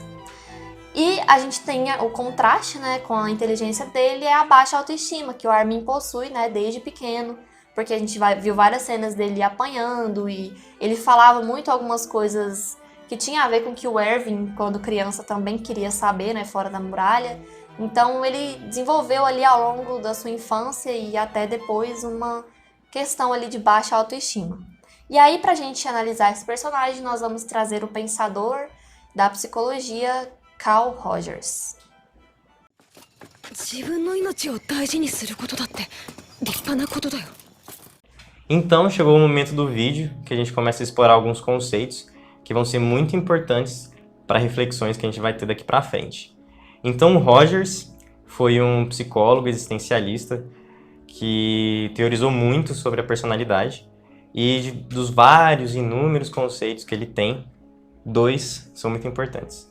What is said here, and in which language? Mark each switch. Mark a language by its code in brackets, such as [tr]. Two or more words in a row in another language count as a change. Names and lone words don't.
[pt] E a gente tem o contraste, né, com a inteligência dele, é a baixa autoestima que o Armin possui, né, desde pequeno, porque a gente viu várias cenas dele apanhando e ele falava muito algumas coisas que tinha a ver com o que o Erwin, quando criança, também queria saber, né, fora da muralha. Então ele desenvolveu ali ao longo da sua infância e até depois uma questão ali de baixa autoestima. E aí, pra gente analisar esse personagem, nós vamos trazer o pensador da psicologia, Carl Rogers. [ja] 自分の命を大事にすることだって立派なことだよ。 [pt] Então chegou o momento do vídeo que a gente começa a explorar alguns conceitos que vão ser muito importantes para reflexões que a gente vai ter daqui para frente. Então o Rogers foi um psicólogo existencialista que teorizou muito sobre a personalidade e dos vários inúmeros conceitos que ele tem, dois são muito importantes.